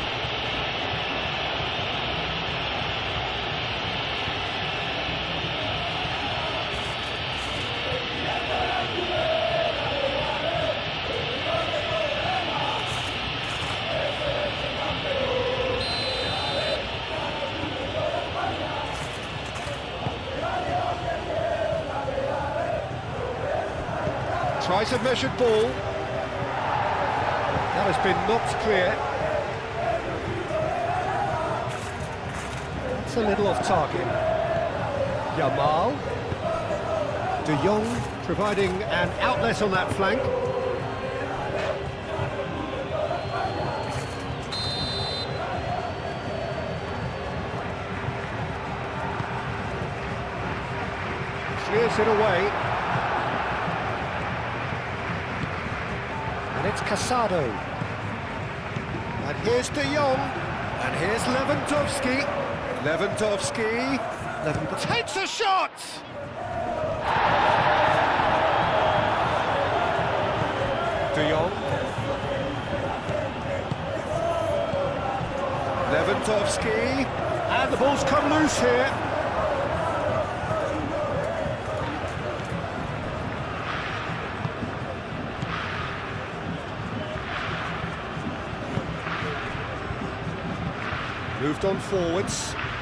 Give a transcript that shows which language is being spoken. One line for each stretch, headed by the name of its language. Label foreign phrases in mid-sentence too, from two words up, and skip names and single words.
English: Tries a measured ball. That has been knocked clear. That's a little off target. Yamal. De Jong providing an outlet on that flank. Clears it away. And it's Casado. And here's De Jong. And here's Lewandowski. Lewandowski takes a shot! De Jong. Lewandowski. And the ball's come loose here. Moved on forwards.